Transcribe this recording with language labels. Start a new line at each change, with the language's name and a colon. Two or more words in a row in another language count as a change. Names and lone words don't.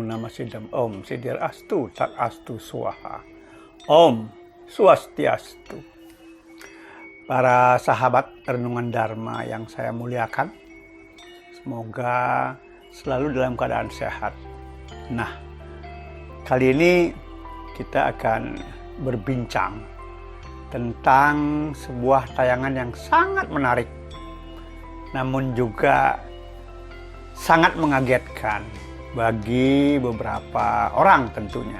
Sanskrit: नमसिदम् ॐ सिदिर् अस्तु तत् अस्तु स्वाहा ॐ स्वस्त्यस्तु.
Indonesian: Para sahabat renungan Dharma yang saya muliakan, semoga selalu dalam keadaan sehat. Nah, kali ini kita akan berbincang tentang sebuah tayangan yang sangat menarik, namun juga sangat mengagetkan bagi beberapa orang tentunya.